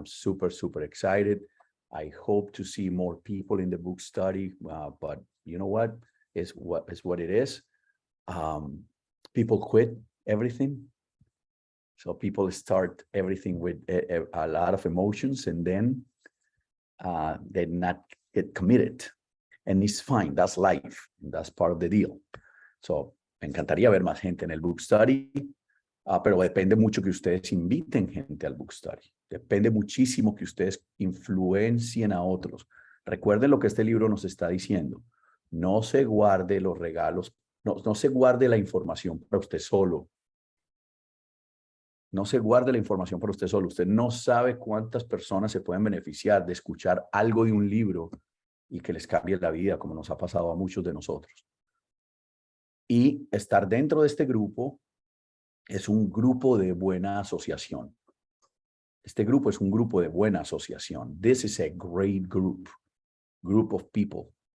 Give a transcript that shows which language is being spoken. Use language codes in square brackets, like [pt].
[en] I'm super, super excited. I hope to see more people in the book study, but you know what? It's what it is. People quit everything. So people start everything with a lot of emotions, and then they not get committed. And it's fine. That's life. That's part of the deal. [es] So me encantaría ver más gente en el book study, pero depende mucho que ustedes inviten gente al book study. Depende muchísimo que ustedes influencien a otros. Recuerden lo que este libro nos está diciendo. No se guarde los regalos, no se guarde la información para usted solo. No se guarde la información para usted solo. Usted no sabe cuántas personas se pueden beneficiar de escuchar algo de un libro y que les cambie la vida, como nos ha pasado a muchos de nosotros. Y estar dentro de este grupo es un grupo de buena asociación. Este grupo es un grupo de buena asociación. [en] This is a great group of people.